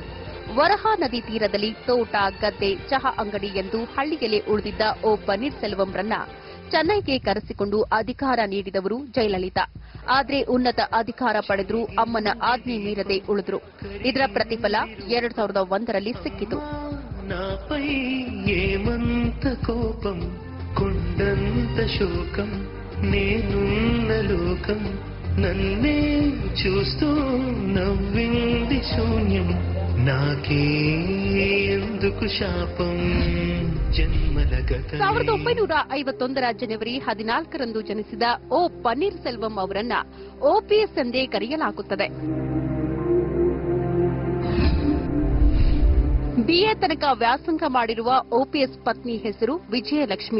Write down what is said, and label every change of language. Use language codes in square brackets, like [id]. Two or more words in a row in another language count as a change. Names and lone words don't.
[kn] ವರಹಾ ನದಿ ತೀರದಲ್ಲಿ ತೋಟ, ಗದ್ದೆ, ಚಹಾ ಅಂಗಡಿ ಎಂದು ಹಳ್ಳಿಯಲ್ಲಿ ಉಳಿದಿದ್ದ ಪನ್ನೀರ್ ಸೆಲ್ವಂರನ್ನ ಚೆನ್ನೈಗೆ ಕರೆಸಿಕೊಂಡು ಅಧಿಕಾರ ನೀಡಿದವರು ಜಯಲಲಿತಾ. ಆದರೆ ಉನ್ನತ ಅಧಿಕಾರ ಪಡೆದರೂ ಅಮ್ಮನ ಆಜ್ಞೆ ಮೀರದೆ ಉಳಿದ್ರು. ಇದರ ಪ್ರತಿಫಲ 2001ರಲ್ಲಿ ಸಿಕ್ಕಿತು. [te] నన్నే చూస్తూ నవ్వింది శూన్యం నాకే ఎందుకు శాపం జన్మల గత. [kn] 1951ರ ಜನವರಿ 14ರಂದು ಜನಿಸಿದ ಪನ್ನೀರ್ ಸೆಲ್ವಂ ಅವರನ್ನ ಓಪಿಎಸ್ ಎಂದೇ ಕರೆಯಲಾಗುತ್ತದೆ. ಬಿಎ ತನಕ ವ್ಯಾಸಂಗ ಮಾಡಿರುವ ಓಪಿಎಸ್ ಪತ್ನಿ ಹೆಸರು ವಿಜಯಲಕ್ಷ್ಮಿ.